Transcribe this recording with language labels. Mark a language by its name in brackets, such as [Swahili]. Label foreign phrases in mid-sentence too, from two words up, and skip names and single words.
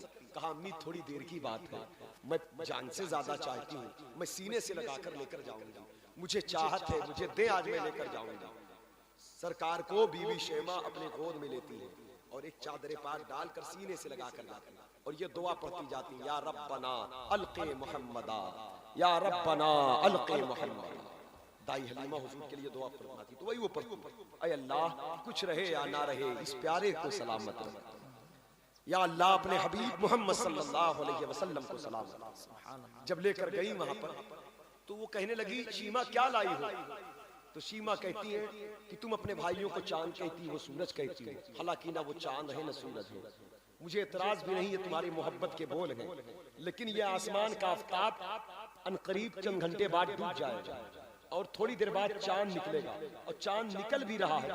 [Hindi] कहा अम्मी थोड़ी देर की बात है, मैं जान से ज्यादा चाहती हूँ, मैं सीने से लगाकर लेकर जाऊंगी, मुझे चाहत है, मुझे दे आज मैं लेकर जाऊंगा। सरकार को बीवी शेमा अपने गोद में लेती है और एक चादर पाक डालकर सीने से लगाकर जाती है, और ये दुआ पढ़ती जाती है, [Arabic] يا ربنا أبقِ محمدا، يا ربنا أبقِ محمدا. [Hindi] दाई हलीमा हुजूर के लिए दुआ फरमाती, तो वही वो पढ़ती, ऐ अल्लाह कुछ रहे या ना रहे इस प्यारे को सलामत रख, [Arabic] يا الله [Hindi] अपने हबीब मोहम्मद [Arabic] صلى الله عليه وسلم [Hindi] को सलामत रख। जब लेकर गई वहां पर तो वो कहने लगी शीमा क्या लाई हो? तो शीमा कहती है कि तुम अपने भाइयों को चांद कहती हो, सूरज कहती हो, हालांकि ना वो चांद है ना सूरज है, मुझे एतराज भी नहीं, ये तुम्हारी मोहब्बत के बोल हैं, लेकिन ये आसमान का आफताब अनकरीब चंद घंटे बाद डूब जाएगा और थोड़ी देर बाद चांद निकलेगा, और चांद निकल भी रहा है।